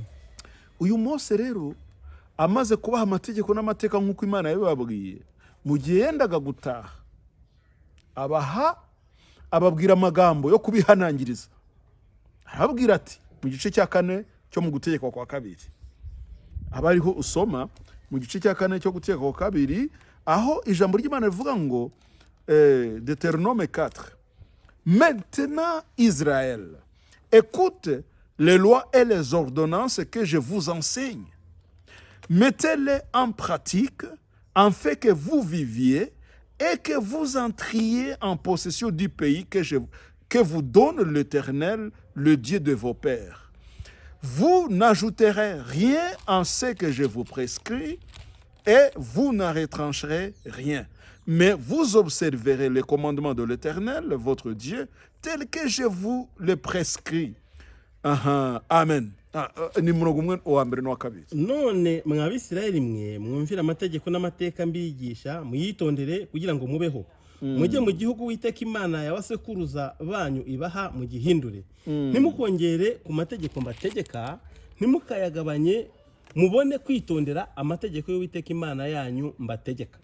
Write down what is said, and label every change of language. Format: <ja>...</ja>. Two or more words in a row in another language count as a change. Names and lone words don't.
<rw>Uyu Mose rero amaze kubaha amategeko n'amateka nk'uko Imana yabibabwiye, mu gihe yendaga gutaha, ababwira amagambo yo kubihanangiriza. Arababwira ati mu gice cya 4 cyo mu gutegeka kwa 2, abariho usoma mu gice cya 4 cyo gutegeka kwa 2, aho ijambo ry'Imana rivuga ngo Deutéronome 4,</rw> <fr>maintenant Israël, écoute les lois et les ordonnances que je vous enseigne. Mettez-les en pratique, en fait que vous viviez et que vous entriez en possession du pays que vous donne l'Éternel, le Dieu de vos pères. Vous n'ajouterez rien en ce que je vous prescris et vous n'en retrancherez rien. Mais vous observerez les commandements de l'Éternel, votre Dieu, tels que je vous les prescris. Amen.</fr> <rw>Ni murongo umwe wa mbere n'uwa kabiri. None mw'Abisirayeli mwe mwumvira amategeko n'amateka mbigisha, muyitondere kugira ngo mubeho. Mujye mu gihugu Uwiteka Imana y'abasekuruza banyu ibaha, mugihindure. Ntimukongere ku mategeko mbategeka, ntimukayagabanye, mubone kwitondera amategeko y'Uwiteka Imana yanyu mbategeka.</rw>